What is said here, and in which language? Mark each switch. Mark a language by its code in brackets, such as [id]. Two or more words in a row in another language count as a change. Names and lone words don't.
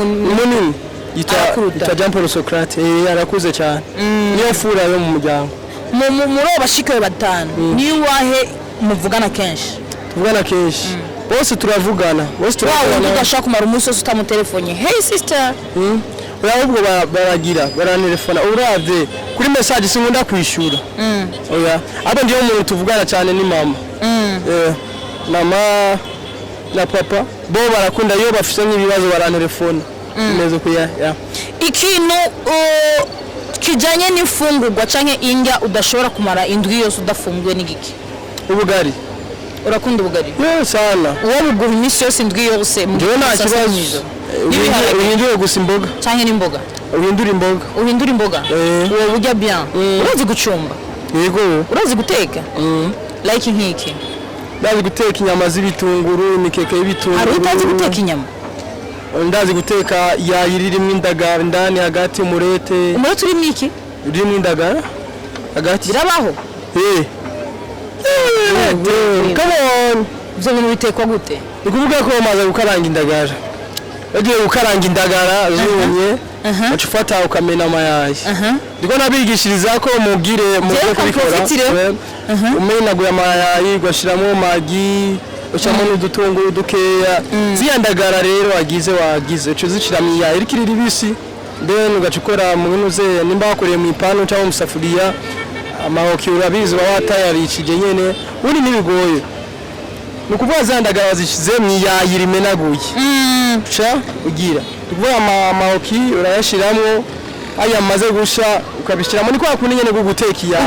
[rn] munini yita Jean Paul Socrate arakuze cyane niyo fura yo mu muryango muri abashikaye 5 ni wahe muvugana kenshi bose turavugana udashaka kumara umunsi wose utamutelefone [en] hey sister [rn] urabwo barantelefona uravye kuri message sinkunda kwishura oya abo ndiyo umuntu tuvugana cyane ni mama mama na papa bo barakunda iyo bafise nk'ibibazo barantelefona neza kuya ikintu kijanye n'ifungurwa canke indya udashobora kumara indwi yose udafunguye n'igiki ubugari urakunda ubugari sana uwo buguha iminsi yose indwi yose ndio nta kibazo uhindure gusa imboga canke n'imboga uhindura imboga uwo burya bien urazi gucumba yego urazi guteka like nkiki ndazi guteka inyama z'ibitunguru imikeke y'ibitunguru hari utazi guteka inyama ndazi guteka yayiririmo indagara ndani hagati umurete urimo iki urimo indagara hagati birabaho [en] come on [rn] byo bintu bitekwa gute ukuvuga ko bamaze gukaranga indagara bagiye gukaranga indagara zumye bacufata ukamena amayayi ndiko nabigishiriza ko mugire kubikora umenaguye amayayi ugashiramo magi ucamo n'udutunguru dukeya ziyandagara rero wagize uco zicira mu yayi irikiri ribisi then ugacukora mu binuze nimba wakoreye mu ipanu cyangwa mu safuriya amahoki urabizi watayarishije nyene uri nibigoye nukuvuga zandagara zishize mu yayi rimenaguye cha ugira tuvuga amahoki urayashiramo aya maze gusha ukabishiramo ni kwa kundi nyene guteka yayi